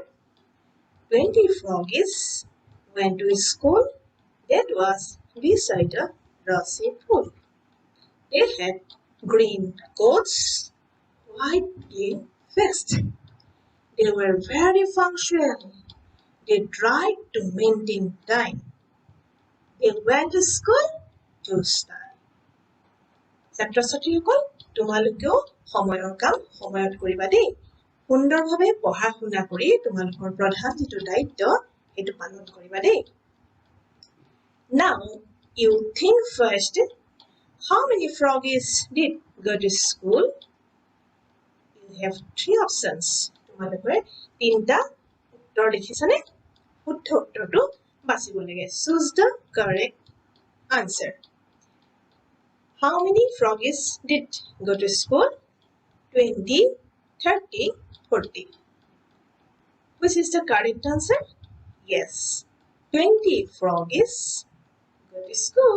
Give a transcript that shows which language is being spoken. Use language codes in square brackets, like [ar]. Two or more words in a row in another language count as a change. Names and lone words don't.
[en] 20 froggies went to school that was beside a grassy pool. They had green coats, white clean vests. They were very punctual. They tried to maintain time. They went to school to study. [as] ছাত্ৰ-ছাত্ৰীসকল তোমালোকেও সময়ৰ কাম সময়ত কৰিবা দেই। সুন্দৰভাৱে পঢ়া শুনা কৰি তোমালোকৰ প্ৰধান যিটো দায়িত্ব সেইটো পালন কৰিবা দেই। [en] Now you think first, how many froggies did go to school? You have three options. [as] তোমালোকে তিনিটা উত্তৰ দেখিছানে? শুদ্ধ উত্তৰটো বাছিব লাগে। [en] Choose the correct answer. How many froggies did go to school? 20, 30, 40. Which is the correct answer? Yes, 20 froggies go to school.